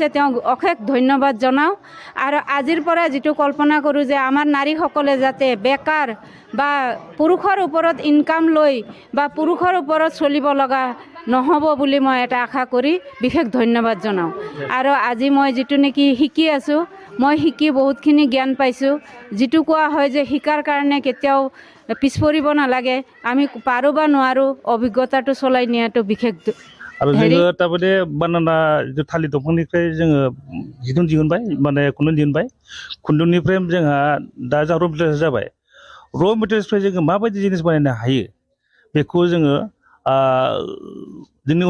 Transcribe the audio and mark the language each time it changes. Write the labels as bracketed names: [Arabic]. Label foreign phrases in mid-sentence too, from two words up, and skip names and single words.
[Assamese] তেওঁক অশেষ ধন্যবাদ জনাওঁ আৰু আজিৰ পৰা যিটো কল্পনা কৰোঁ যে আমাৰ নাৰীসকলে যাতে বেকাৰ বা পুৰুষৰ ওপৰত ইনকাম লৈ বা পুৰুষৰ ওপৰত চলিব লগা নহ'ব বুলি মই এটা আশা কৰি বিশেষ ধন্যবাদ জনাওঁ আৰু আজি মই যিটো নেকি শিকি আছোঁ মই শিকি বহুতখিনি জ্ঞান পাইছোঁ যিটো কোৱা হয় যে শিকাৰ কাৰণে কেতিয়াও পিছ পৰিব নালাগে আমি পাৰোঁ বা নোৱাৰোঁ অভিজ্ঞতাটো চলাই নিয়াটো বিশেষ [Bodo] आरो जोङो तारमाने बानाना थालिर दंफांनिफ्राय जोङो जिदुन दिहुनबाय माने खुन्दुं दिहुनबाय खुन्दुंनिफ्राय जोंहा दा जा [English] raw materials [Bodo] जाबाय [English] raw materialsनिफ्राय [Bodo] जोङो माबायदि जिनिस बानायनो हायो बेखौ जोङो जोंनि